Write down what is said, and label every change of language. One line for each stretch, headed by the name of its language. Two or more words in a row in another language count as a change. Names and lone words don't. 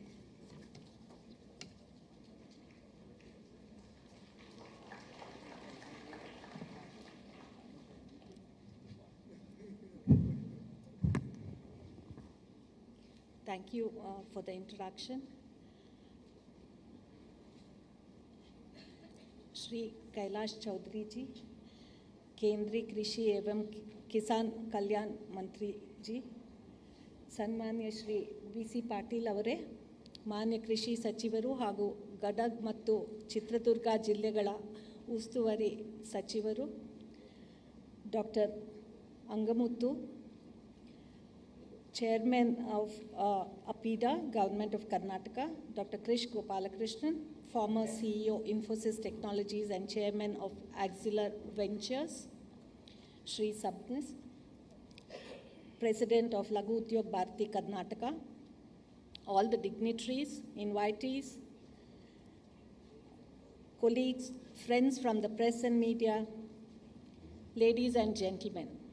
English: Thank you for the introduction.
Hindi: Shri Kailash Chaudhary ji, केंद्रीय कृषि एवं किसान कल्याण मंत्री जी,
Kannada: ಸನ್ಮಾನ್ಯ ಶ್ರೀ BC ಪಾಟೀಲ್ ಅವರೇ, ಮಾನ್ಯ ಕೃಷಿ ಸಚಿವರು ಹಾಗೂ ಗದಗ ಮತ್ತು ಚಿತ್ರದುರ್ಗ ಜಿಲ್ಲೆಗಳ ಉಸ್ತುವಾರಿ ಸಚಿವರು ಡಾಕ್ಟರ್ ಅಂಗಮುತ್ತು,
English: Chairman of APIDA, Government of Karnataka, Dr. Krish Gopalakrishnan, former CEO Infosys Technologies and Chairman of Auxiliar Ventures, Shri Sabnis, President of Lagu Udyog Bharati Karnataka, all the dignitaries, invitees, colleagues, friends from the press and media, ladies and gentlemen.